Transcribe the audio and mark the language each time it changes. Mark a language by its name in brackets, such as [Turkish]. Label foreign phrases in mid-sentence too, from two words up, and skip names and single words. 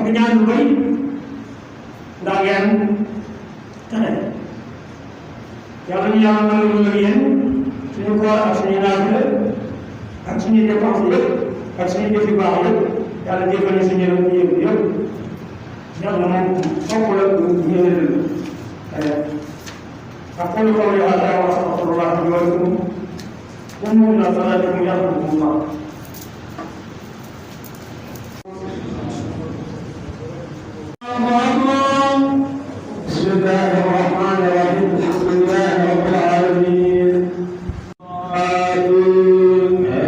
[Wolof] ñaan lu bëri ndax ngeen texe yàlla ñu yàlla nangu lu yéen suñu koor ak suñu naafila ak suñuy dépense yëpp ak suñu jëf yu baax yëpp yàlla jëfal na suñu yëpp yëpp yàlla moom fokk la ñëwee [Arabic] أقول قولي هذا وأستغفر الله لي ولكم قوموا إلى صلاتكم يرحمكم الله. بسم الله الرحمن الرحيم الحمد لله رب العالمين.